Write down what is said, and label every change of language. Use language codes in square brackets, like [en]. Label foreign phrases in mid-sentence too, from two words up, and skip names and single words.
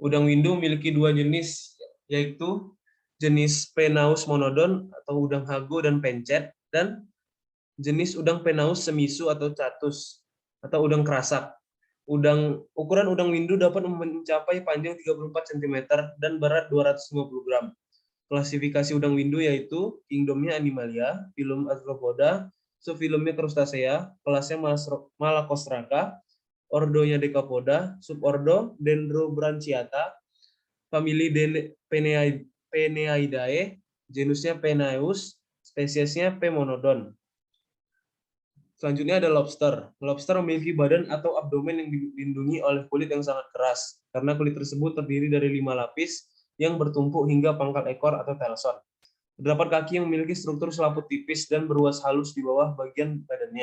[id] Udang windu memiliki dua jenis, yaitu jenis Penaeus monodon atau udang hago dan pencet, dan jenis udang Penaeus semisu atau catus atau udang kerasak. Ukuran udang windu dapat mencapai panjang 34 cm dan berat 250 gram. Klasifikasi udang windu yaitu kingdomnya Animalia, filum Arthropoda, subfilumnya Crustacea, kelasnya Malacostraca, ordonya Decapoda, subordo Dendrobranchiata, famili Peneaidae, genusnya Penaeus, spesiesnya P. monodon. Selanjutnya ada lobster. Lobster memiliki badan atau abdomen yang dilindungi oleh kulit yang sangat keras, karena kulit tersebut terdiri dari 5 lapis yang bertumpuk hingga pangkal ekor atau telson. Terdapat kaki yang memiliki struktur selaput tipis dan beruas halus di bawah bagian badannya.